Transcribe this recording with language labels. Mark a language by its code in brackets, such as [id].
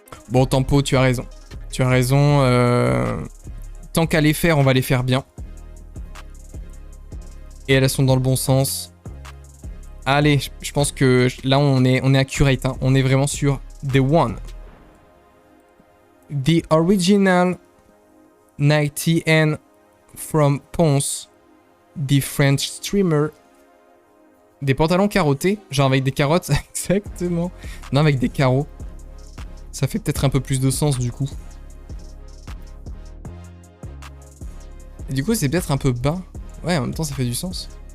[fr] Bon, Tempo, tu as raison. Tu as raison. Tant qu'à les faire, on va les faire bien. Et elles sont dans le bon sens. Allez, je pense que là, on est accurate. Hein. On est vraiment sur [en] The One. The original 90N from Ponce. The French streamer. [fr] Des pantalons carottés. Genre avec des carottes. Exactement. Non, avec des carreaux. Ça fait peut-être un peu plus de sens du coup. Et du coup, c'est peut-être un peu bas. Ouais, en même temps, ça fait du sens.